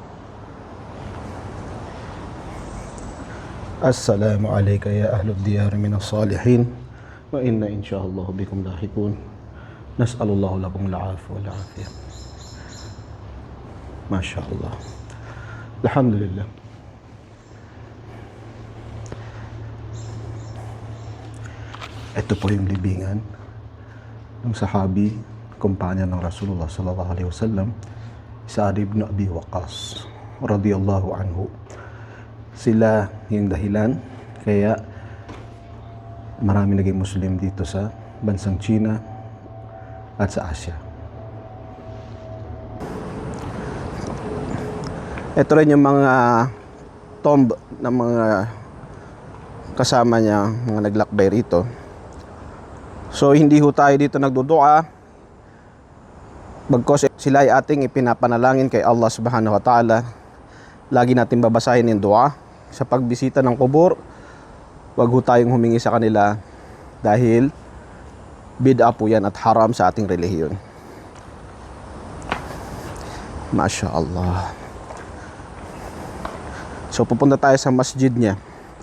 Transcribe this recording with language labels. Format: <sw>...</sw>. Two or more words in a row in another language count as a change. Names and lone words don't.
<ar>السلام عليك يا أهل الديار من الصالحين وإنا إن شاء الله بكم لاحقون. نسأل الله لكم العفو والعافية. ما شاء الله. الحمد لله.</ar> <tl>Ito po yung libingan ng sahabi, kumpanya ng</tl> <ar>رسول الله صلى الله عليه وسلم,</ar> <tl>Saad ibn Abi Waqqas</tl> <ar>رضي الله عنه.</ar> <tl>Sila yung dahilan kaya marami naging Muslim dito sa bansang China at sa Asia. Ito rin yung mga tomb ng mga kasama niya, mga naglakbay rito. So hindi ho tayo dito nagdudua, bagkos sila ay ating ipinapanalangin kay Allah</tl> <ar>سبحانه وتعالى.</ar> <tl>Lagi natin babasahin yung dua sa pagbisita ng kubur. Wag ho tayong humingi sa kanila dahil bid'a po yan at haram sa ating relihiyon. MashaAllah. So pupunta tayo sa masjid niya.</tl>